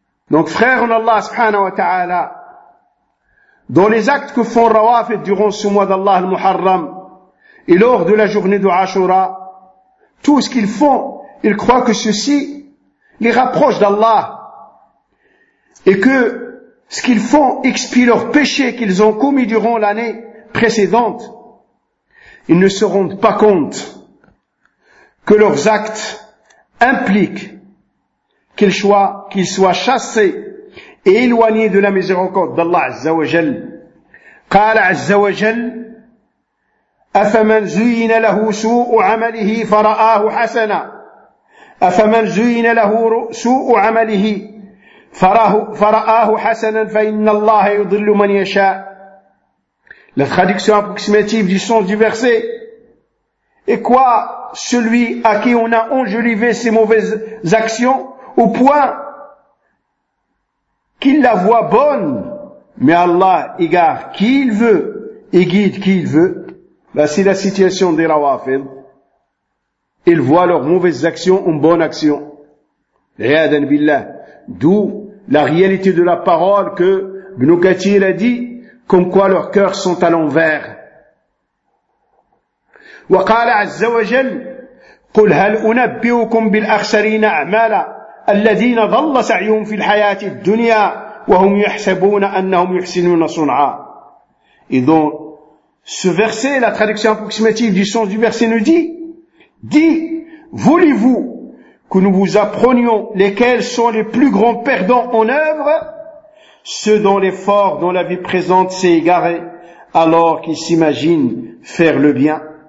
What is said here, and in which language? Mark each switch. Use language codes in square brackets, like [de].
[fr] Donc frère en Allah subhanahu wa ta'ala, dans les actes que font Rawafid durant ce mois d'Allah al-Muharram et lors de la journée de Ashura, tout ce qu'ils font, ils croient que ceci les rapproche d'Allah et que ce qu'ils font expie leurs péchés qu'ils ont commis durant l'année précédente. Ils ne se rendent pas compte que leurs actes impliquent qu'ils soient chassés et éloignés de la miséricorde d'Allah Azza wa Jal. [ar] قال عز وجل أفمن زين له سوء عمله فرآه حسنا أفمن زين له سوء عمله فرآه حسنا فإن الله يضل من يشاء. [fr] La traduction approximative du sens du verset est quoi? Celui à qui on a enjolivé ses mauvaises actions au point qu'il la voit bonne, mais Allah égare qui il veut et guide qui il veut. Ben, c'est la situation des Rawafid. Ils voient leurs mauvaises actions en bonne action. [ar] Riyadan billah. [fr] D'où la réalité de la parole que Ibn Kathir a dit, comme quoi leurs cœurs sont à l'envers. [ar] Wa qala azza wa jal, قُلْ هَلْ أُنَبِّئُكُمْ بِالْأَخْسَرِينَ أَعْمَالًا الَّذِينَ ظَلَّ سَعْيُهُمْ فِي الْحَيَاةِ الدُّنْيَا وَهُمْ يَحْسَبُونَ أَنَّهُمْ يُحْسِنُونَ صُنْعًا. [fr] Et donc, ce verset, la traduction approximative du sens du verset nous dit, voulez-vous que nous vous apprenions lesquels sont les plus grands perdants en œuvre? Ceux dont l'effort dans la vie présente s'est égaré, alors qu'ils s'imaginent faire le bien.